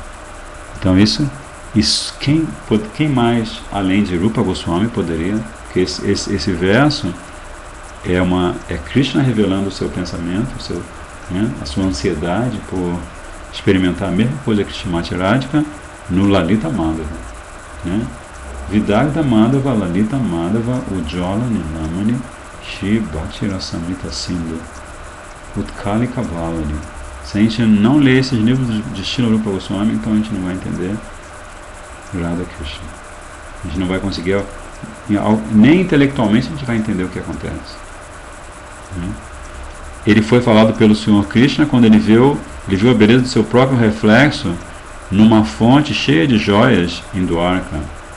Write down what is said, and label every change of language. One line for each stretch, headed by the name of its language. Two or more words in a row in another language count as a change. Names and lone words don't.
Portuguese: Então isso quem mais, além de Rupa Goswami, poderia, porque esse verso é Krishna revelando o seu pensamento, a sua ansiedade por experimentar a mesma coisa que Srimati Radhika no Lalita Madhava, né? Vidagda Madhava, Lalita Madhava, Ujjvala Nilamani, Shri Bhakti Rasamrita Sindhu, Utkalika Valani. Se a gente não ler esses livros de Srila Rupa Goswami, então a gente não vai entender Radha Krishna. A gente não vai conseguir, nem intelectualmente a gente vai entender o que acontece. Ele foi falado pelo Senhor Krishna quando ele viu a beleza do seu próprio reflexo numa fonte cheia de joias em Dwarka.